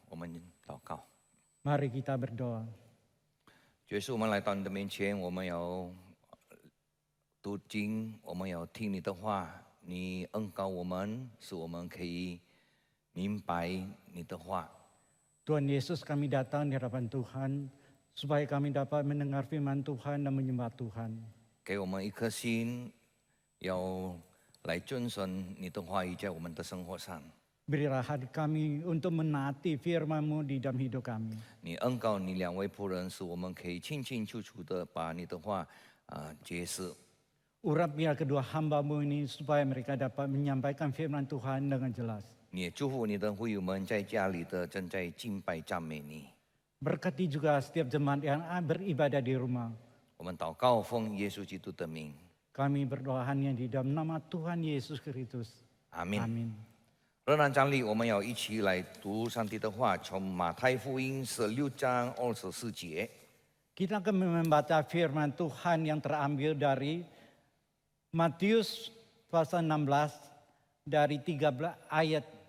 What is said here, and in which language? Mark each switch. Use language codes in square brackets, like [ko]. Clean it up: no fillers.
[zh] 我们祷告， [id] Mari kita berdoa. [zh] 主耶稣，我们来到你的面前，我们要读经，我们要听你的话，你恩膏我们，使我们可以明白你的话。 [id] Tuhan Yesus, kami datang di hadapan Tuhan supaya kami dapat mendengar firman Tuhan dan menyembah Tuhan. [zh] 给我们一颗心，要来遵循你的话语在我们的生活上。 [id] Berilah hati kami untuk menaati firman-Mu di dalam hidup kami. [zh] 你恩膏你两位仆人，使我们可以清清楚楚的把你的话解释。 [id] Urapilah kedua hamba-Mu ini supaya mereka dapat menyampaikan firman Tuhan dengan jelas. [zh] 你也祝福你的会友们在家里的正在敬拜赞美你。 [id] Berkati juga setiap jemaat yang beribadah di rumah. [zh] 我们祷告，奉耶稣基督的名， [id] Kami berdoa hanya di dalam nama Tuhan Yesus Kristus. [zh] 阿门。 [id] Amin. [zh] 仍然站立，我们要一起来读上帝的话，从马太福音16章24节。 [id] Kita akan membaca firman Tuhan yang terambil dari Matius pasal 16 dari 13 ayat